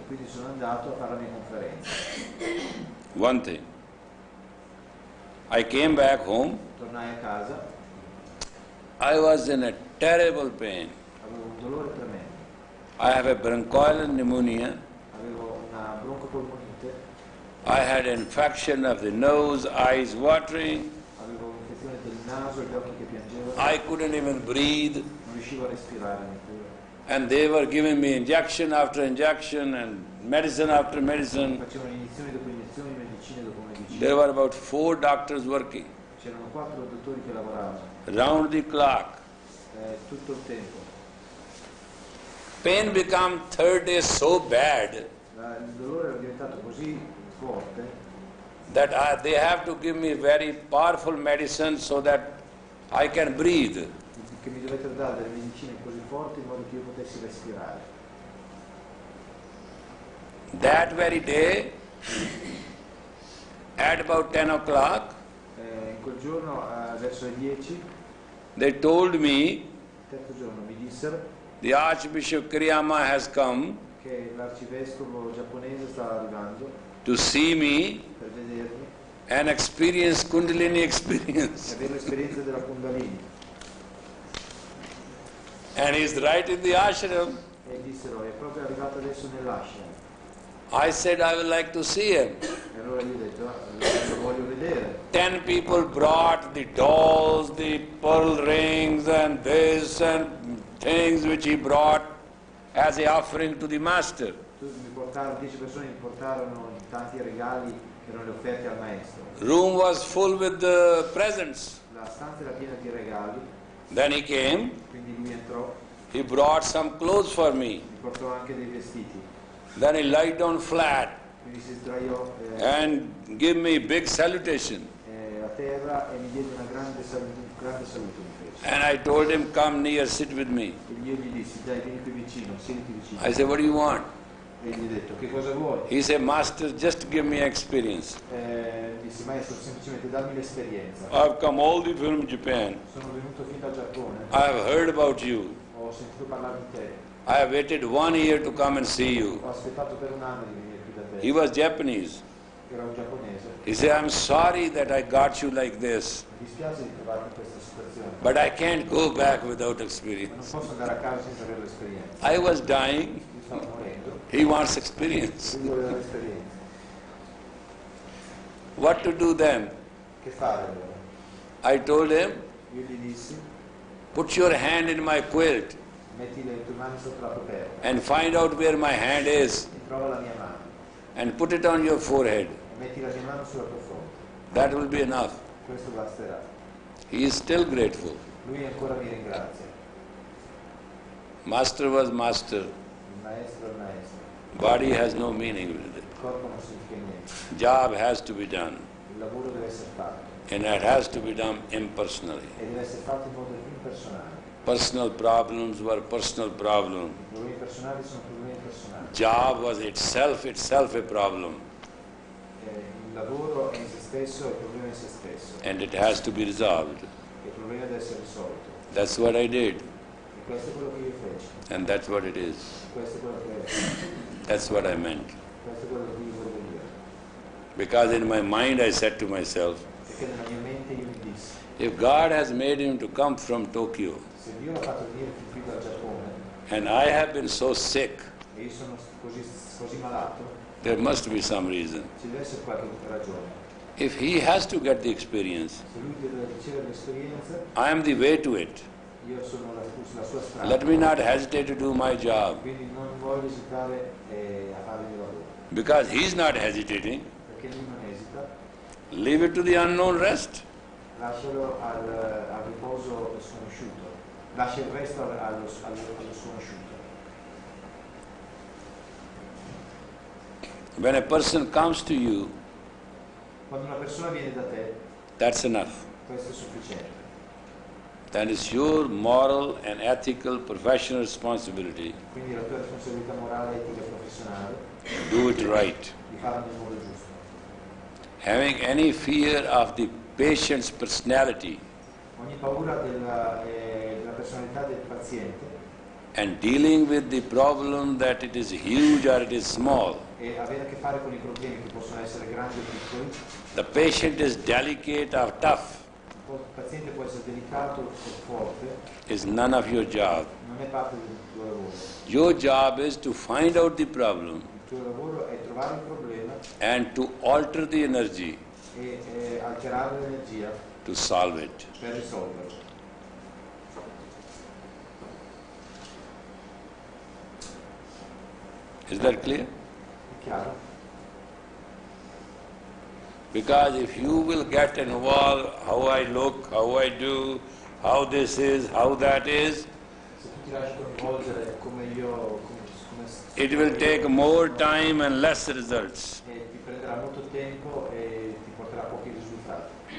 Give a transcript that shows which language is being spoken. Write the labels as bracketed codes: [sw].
[it] Quindi sono andato a fare la mia conferenza. [en] One thing. I came back home. [it] Tornai a casa, [en] I was in a terrible pain. [it] avevo un dolore tremendo, [en] I have a bronchial pneumonia. [it] avevo una broncopolmonite, [en] I had infection of the nose, eyes watering. [it] avevo un'infezione del naso e gli occhi che piangevano, [en] I couldn't even breathe. [it] non riuscivo a respirare neppure. [en] And they were giving me injection after injection and medicine after medicine. [it] Facevano iniezioni dopo iniezioni, medicine dopo medicine. [en] There were about 4 doctors working [it] C'erano 4 dottori che lavoravano [en] round the clock. [it] tutto il tempo. [en] Pain became third day so bad [it] Il dolore era diventato così forte [en] that they have to give me very powerful medicine so that I can breathe. [it] che mi dovettero dare delle medicine così forti in modo che io potessi respirare. [en] That very day, at about 10 o'clock, [it] In quel giorno, verso le 10, [en] they told me [it] il terzo giorno, mi dissero [en] the Archbishop Kiriyama has come [it] che l'arcivescovo giapponese stava arrivando [en] to see me [it] per vedermi [en] and experience Kundalini [it] e [en] experience. [it] avere l'esperienza della Kundalini. [en] And he's right in the ashram. [it] E dissero, è proprio arrivato adesso nell'ashram. [en] I said, I would like to see him. [it] E allora io ho detto, lo voglio vedere. [en] 10 people brought the dolls, the pearl rings and this and things which he brought as a offering to the master. [it] 10 persone mi portarono tanti regali che erano le offerte al maestro. [en] Room was full with the presents. [it] La stanza era piena di regali, [en] Then he came, [it] quindi lui entrò, [en] he brought some clothes for me. [it] mi portò anche dei vestiti. [en] Then he lied down flat [it] Quindi si sdraiò [en] and gave me a big salutation. [it] a terra e mi diede un grande saluto. Mi fece. [en] And I told him, come near, sit with me. [it] E io gli dissi, dai, vieni qui vicino, siediti vicino. [en] I said, what do you want? [it] E gli ho detto, che cosa vuoi? [en] He said, Master, just give me experience. [it] Disse, maestro, semplicemente dammi l'esperienza. [en] I've come all the way from Japan. [it] Sono venuto fin dal Giappone, [en] I have heard about you. [it] ho sentito parlare di te, [en] I have waited 1 year to come and see you. [it] ho aspettato per un anno di venire qui da te. [en] He was Japanese. [it] Era un giapponese. [en] He said, I'm sorry that I got you like this, [it] Mi dispiace di trovarti in questa situazione, [en] but I can't go back without [it] ma non [en] experience. [it] posso andare a casa senza avere l'esperienza. [en] I was dying. [it] Io stavo morendo, [en] He wants experience. [it] lui voleva l'esperienza. [en] What to do then? [it] Che fare allora? [en] I told him, [it] Io gli dissi, [en] put your hand in my quilt [it] metti le tue mani sotto la coperta [en] and find out where my hand is [it] e trova la mia mano [en] and put it on your forehead. [it] e metti la mia mano sulla tua fronte. [en] That will be enough. [it] Questo basterà. [en] He is still grateful. [it] Lui ancora mi ringrazia. [en] Master was master. [it] Il maestro è il maestro. [en] Body has no meaning with it. [it] Il corpo non significa niente. [en] Job has to be done, [it] Il lavoro deve essere fatto [en] and it has to be done impersonally. [it] e deve essere fatto in modo impersonale. [en] Personal problems were personal problems. [it] I problemi personali sono problemi personali. [en] Job was itself a problem, [it] Il lavoro è in se stesso e il problema è in se stesso. [en] and it has to be resolved. [it] E il problema deve essere risolto. [en] That's what I did, [it] E questo è quello che io feci. [en] and that's what it is. [it] Questo è quello che è. [en] That's what I meant. [it] Questo è quello che io volevo dire. [en] Because in my mind I said to myself, [it] Perché nella mia mente io mi dissi, [en] if God has made him to come from Tokyo, [it] se Dio l'ha fatto venire fin qui dal Giappone [en] and I have been so sick, [it] e io sono così malato, [en] there must be some reason. [it] ci deve essere qualche ragione. [en] If he has to get the experience, [it] Se lui deve ricevere l'esperienza, [en] I am the way to it. [it] io sono la sua strada. [en] Let me not hesitate to do my job. [it] Quindi non voglio esitare a fare il mio lavoro. [en] Because he's not hesitating, [it] Perché lui non esita, [en] leave it to the unknown rest. [it] lascialo al riposo sconosciuto. Lascia il resto allo sconosciuto. [en] When a person comes to you, [it] Quando una persona viene da te, [en] that's enough. [it] questo è sufficiente. [en] That is your moral and ethical professional responsibility. [it] Quindi la tua responsabilità morale, etica e professionale [en] Do it right. [it] di farlo nel modo giusto. [en] Having any fear of the patient's personality [it] Ogni paura della personalità del paziente [en] and dealing with the problem that it is huge or it is small. [it] e avere a che fare con i problemi che possono essere grandi o piccoli. [en] The patient is delicate or tough [it] Il paziente può essere delicato o forte, [en] is none of your job. [it] non è parte del tuo lavoro. [en] Your job is to find out the problem [it] Il tuo lavoro è trovare il problema [en] and to alter the energy [it] e alterare l'energia [en] to solve it. [it] per risolverlo. [en] Is that clear? [it] È chiaro? [en] Because if you will get involved, how I look, how I do, how this is, how that is, [it] Se tu ti lasci coinvolgere come io, come [en] it will take more time and less results. [it] ti prenderà molto tempo e ti porterà pochi risultati.